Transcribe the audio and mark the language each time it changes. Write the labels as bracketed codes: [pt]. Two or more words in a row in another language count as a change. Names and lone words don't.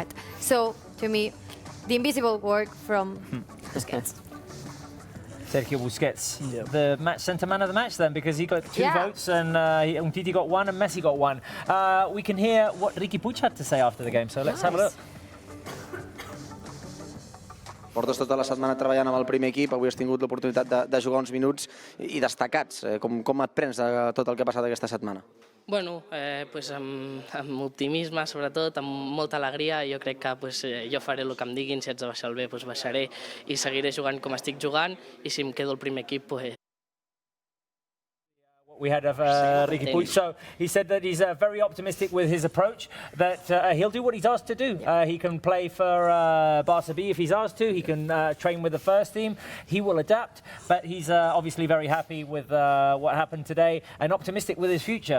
[en] So to me, the invisible work from Busquets. Sergio Busquets, the centre man of the match then, because he got 2 votes and Umtiti got 1 and Messi got 1. We can hear what Riqui Puig had to say after the game, so let's have a look. [ca] Portes tota la setmana treballant amb el primer equip, avui has tingut l'oportunitat de jugar uns minuts i destacats. Com et prens de tot el que ha passat aquesta setmana? [es] Bueno, pues [ca] amb optimisme, sobretot, amb molta alegria. Jo crec que pues, jo faré el que em diguin, si haig de baixar el B, pues baixaré i seguiré jugant com estic jugant, i si em quedo al primer equip, pues... [en] We had of Riqui Puig. So he said that he's very optimistic with his approach, that he'll do what he's asked to do. He can play for Barça B if he's asked to. He can train with the first team. He will adapt, but he's obviously very happy with what happened today and optimistic with his future.